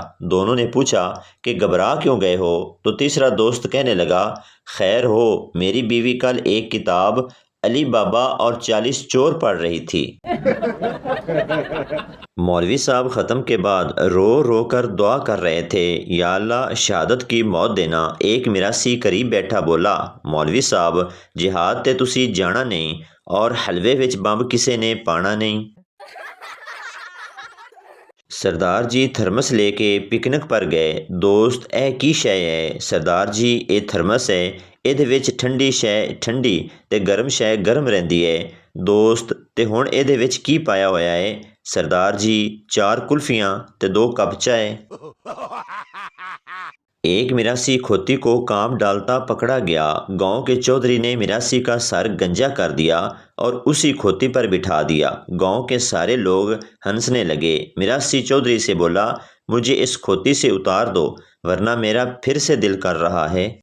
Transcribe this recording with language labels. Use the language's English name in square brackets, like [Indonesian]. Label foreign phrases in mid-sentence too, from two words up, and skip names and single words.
[Urdu] دونوں نے پوچھا کہ گھبرا کیوں گئے ہو؟ تو تیسرا دوست کہنے لگا، خیر ہو، میری بیوی کل ایک کتاب علی بابا اور 40 چور پڑھ رہی تھی۔ مولوی صاحب ختم کے بعد رو رو کر دعا کر رہے تھے، یا اللہ شہادت کی موت دینا۔ ایک میراثی قریب بیٹھا بولا، [Punjabi] مولوی صاحب جہاد تے تسی جانا نہیں اور حلوے وچ بمب کسے نے پانا نہیں۔ [Urdu] سردار جی تھرمس لے کے پکنک پر گئے۔ [Punjabi] دوست، اے کی شے ہے؟ سردار جی اے تھرمس ہے، ਇਹਦੇ ਵਿੱਚ ਠੰਡੀ ਸ਼ੈ ਠੰਡੀ ਤੇ ਗਰਮ ਸ਼ੈ ਗਰਮ ਰਹਿੰਦੀ ਹੈ। ਦੋਸਤ, ਤੇ ਹੁਣ ਇਹਦੇ ਵਿੱਚ ਕੀ ਪਾਇਆ ਹੋਇਆ ਹੈ? ਸਰਦਾਰ ਜੀ 4 ਕੁਲਫੀਆਂ ਤੇ 2 ਕੱਪ ਚਾय। [Urdu] ایک میراثی کھوتی کو کام ڈالتا پکڑا گیا۔ گاؤں کے چودھری نے میراثی کا سر گنجا کر دیا اور اسی کھوتی پر بٹھا دیا۔ گاؤں کے سارے لوگ ہنسنے لگے۔ میراثی چودھری سے بولا، مجھے اس کھوتی سے اتار دو ورنہ میرا پھر سے دل کر رہا ہے۔